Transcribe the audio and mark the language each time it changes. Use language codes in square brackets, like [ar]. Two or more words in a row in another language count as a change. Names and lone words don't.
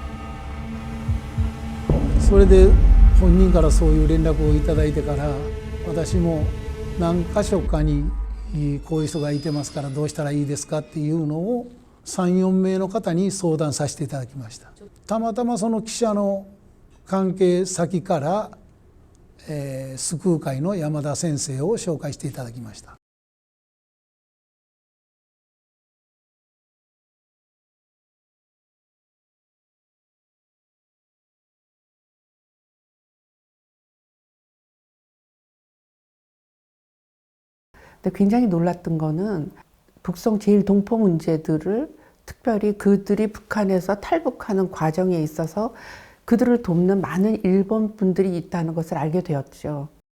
[ja] それで本人からそういう連絡をいただいてから、私も何箇所かにこういう人がいてますからどうしたらいいですかっていうのを3、4名の方に相談させていただきました。たまたまその記者の関係先から、救う会の山田先生を紹介していただきました。 [ko] 근데 굉장히 놀랐던 거는 북송 제1동포 문제들을 특별히 그들이 북한에서 탈북하는 과정에 있어서 그들을 돕는 많은 일본 분들이 있다는 것을 알게 되었죠.